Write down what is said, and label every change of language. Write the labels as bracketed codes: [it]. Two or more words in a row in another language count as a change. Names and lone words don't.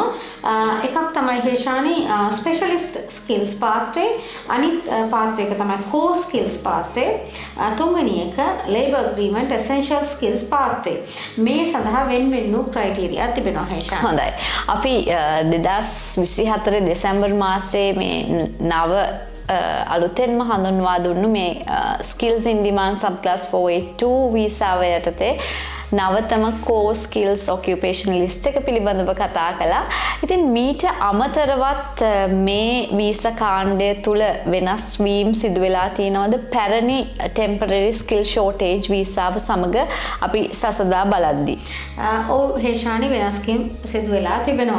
[si] එකක් තමයි හේෂානි [en] specialist skills pathway, [si] අනිත් පාත්වේ එක තමයි [en] core skills pathway, [si] තුන්වෙනි එක [en] labour agreement essential skills pathway. [si] මේ සඳහා වෙන වෙනු ක්‍රයිටීරියා තිබෙනවා හේෂානි. හොඳයි. අපි 2024 දෙසැම්බර් මාසයේ මේ නව අලුතෙන්ම හඳුන්වා දුන්නු මේ [en] skills in demand subclass 482 [si] වීසාව යටතේ නවතම [en] core skills occupation list [si] එක පිළිබඳව කතා කළා. ඉතින් මීට අමතරවත් මේ වීසා කාණ්ඩය තුල වෙනස් වීම් සිදු වෙලා තියෙනවද පැරණි [en] temporary skill shortage [si] වීසාව සමග අපි සසදා බලද්දී? ඔව් හේෂානි, වෙනස්කම් සිදු වෙලා තිබෙනවා.